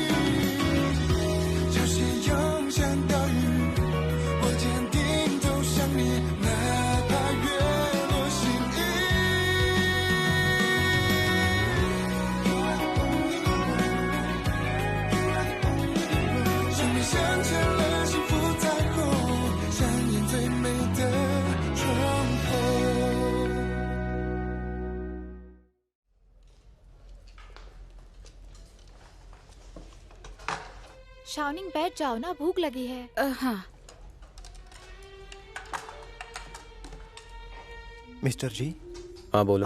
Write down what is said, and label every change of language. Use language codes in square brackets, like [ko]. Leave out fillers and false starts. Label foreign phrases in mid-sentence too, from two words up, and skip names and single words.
[zh] 潮汐涌向岛屿，我坚定走向你，哪怕月落心意。生命镶嵌了幸福彩虹，上演最美的窗口。 [hi] शावनिंग बैठ जाओ ना, भूख लगी है। हाँ। मिस्टर जी, हाँ बोलो।